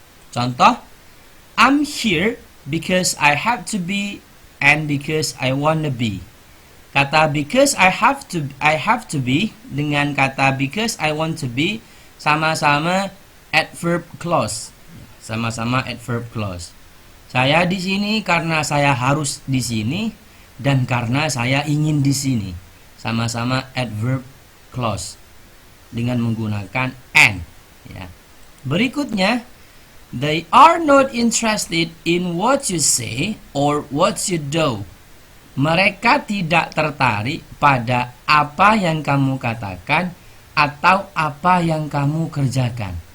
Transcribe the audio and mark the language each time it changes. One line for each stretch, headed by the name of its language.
Indonesian: Contoh,
English: I'm here because I have to be and because I want to be.
Indonesian: Kata
English: because I have to be
Indonesian: dengan kata
English: because I want to be
Indonesian: sama-sama adverb clause. Sama-sama adverb clause. Saya di sini karena saya harus di sini dan karena saya ingin di sini. Sama-sama adverb clause dengan menggunakan and, ya. Berikutnya,
English: they are not interested in what you say or what you do.
Indonesian: Mereka tidak tertarik pada apa yang kamu katakan atau apa yang kamu kerjakan.